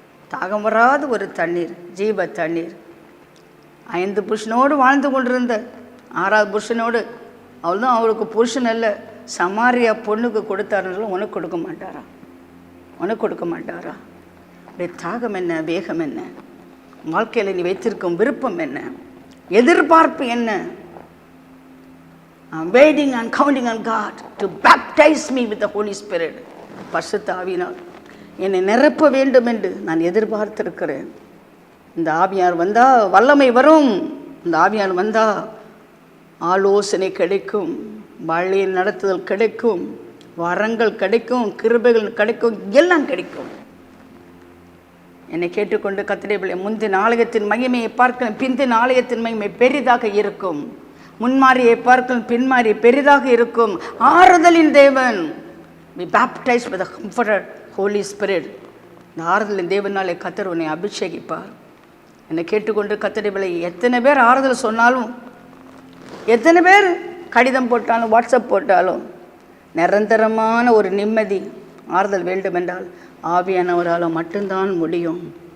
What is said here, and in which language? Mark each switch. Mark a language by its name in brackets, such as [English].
[Tamil] தாகம் வராத ஒரு தண்ணீர், ஜீவ தண்ணீர். 5 புருஷனோடு வாழ்ந்து கொண்டிருந்த 6வது புருஷனோடு, அவள்தான் அவருக்கு புருஷன் அல்ல, சமாரியா பொண்ணுக்கு கொடுத்தாருன்னு உனக்கு கொடுக்க மாட்டாரா? உனக்கு கொடுக்க மாட்டாரா? அப்படியே தாகம் என்ன, வேகம் என்ன, வாழ்க்கையில் நீ வைத்திருக்கும் விருப்பம் என்ன, எதிர்பார்ப்பு என்ன? [English] I'm waiting and counting on God to baptize me with the Holy Spirit. [Tamil] பரிசுத்த ஆவியினால் என்னை நிரப்ப வேண்டும் என்று நான் எதிர்பார்த்திருக்கிறேன். இந்த ஆவியார் வந்தால் வல்லமை வரும். இந்த ஆவியார் வந்தால் ஆலோசனை கிடைக்கும், வாழ்க்கையில் நடத்துதல் கிடைக்கும், வரங்கள் கிடைக்கும், கிருபைகள் கிடைக்கும், எல்லாம் கிடைக்கும். என்னை கேட்டுக்கொண்டு கர்த்தருடைய பிள்ளை, முந்தின ஆலயத்தின் மகிமையை பார்க்க பிந்தின ஆலயத்தின் மகிமை பெரிதாக இருக்கும். முன்மாரியை பார்க்கும் பின்மாரி பெரிதாக இருக்கும். ஆறுதலின் தேவன், [English] we baptized with the comforter Holy Spirit. [Tamil] இந்த ஆறுதலின் தேவனாலே கர்த்தர் உன்னை அபிஷேகிப்பார். என்னை கேட்டுக்கொண்டு கர்த்தருடைய பிள்ளை, எத்தனை பேர் ஆறுதல் சொன்னாலும், எத்தனை பேர் கடிதம் போட்டாலும், வாட்ஸ்அப் போட்டாலும், நிரந்தரமான ஒரு நிம்மதி ஆறுதல் வேண்டுமென்றால் ஆவியானவரால் மட்டும்தான் முடியும்.